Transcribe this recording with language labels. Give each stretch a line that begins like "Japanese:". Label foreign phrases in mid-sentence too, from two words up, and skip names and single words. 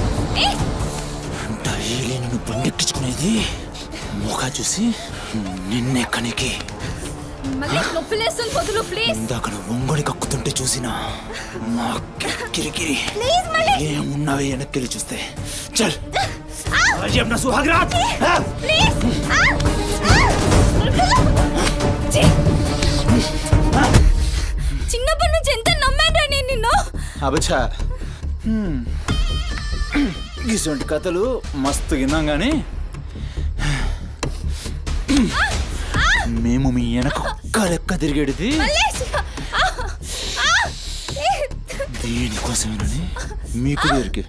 Telugu: డైలీ నిన్ను బండెక్కించుకునేది ముఖా చూసి నిన్నే కనికి. మల్లేష్ నొప్పిలేస్తుంది, వదులు ప్లీజ్. ఇందాక ఒంగొడి కక్కుతుంటే చూసిన మా కిరికిరి ప్లీజ్ మల్లేష్. ఏమున్నావే వెనక్కి చూస్తే చల్
Hindi: अपना सुहाग रात
Telugu: ప్లీజ్. చిన్నప్పటి నుంచి ఎంత నమ్మాను నేను నిన్ను. అబచ్చా ఇటువంటి కథలు మస్తు విన్నాం కానీ మేము మీ వెనక ఒక్క లెక్క తిరిగేది దీనికోసమేనని మీకు దగ్గరికి.